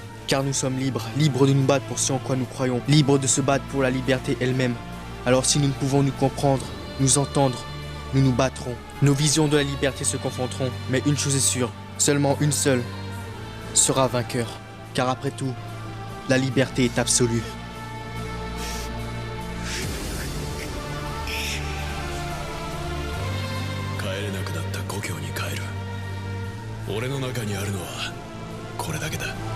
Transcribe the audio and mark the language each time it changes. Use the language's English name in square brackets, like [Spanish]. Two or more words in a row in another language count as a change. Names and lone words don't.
[French] Car nous sommes libres, libres de nous battre pour ce en quoi nous croyons, libres de se battre pour la liberté elle-même. Alors si nous ne pouvons nous comprendre, nous entendre, nous nous battrons. Nos visions de la liberté se confronteront, mais une chose est sûre, seulement une seule sera vainqueur. Car après tout, la liberté est absolue. [Japanese] 帰れなくなった故郷に帰る。俺の中にあるのはこれだけだ。